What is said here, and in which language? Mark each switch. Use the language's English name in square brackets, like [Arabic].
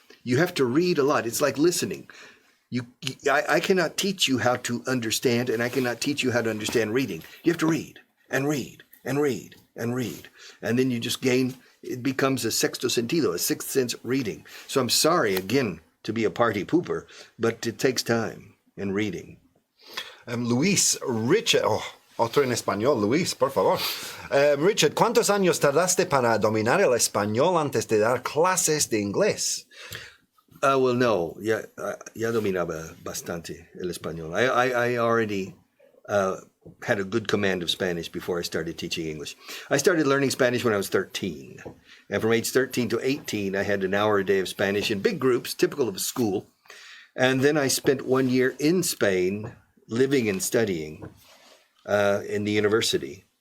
[English] You have to read a lot. It's like listening. I cannot teach you how to understand, and I cannot teach you how to understand reading. You have to read and read and read and read. And then you just gain, it becomes a [Spanish] sexto sentido, [English] a sixth sense reading. So I'm sorry, again, to be a party pooper, but it takes time in reading. [Spanish] Luis, Richard, otro en español, Luis, por favor. Richard, ¿cuántos años tardaste para dominar el español antes de dar clases de inglés? [English] Well, [Spanish] no, ya dominaba bastante el español. [English] I already had a good command of Spanish before I started teaching English. I started learning Spanish when I was 13. And from age 13 to 18, I had an hour a day of Spanish in big groups, typical of a school. And then I spent 1 year in Spain, living and studying in the university.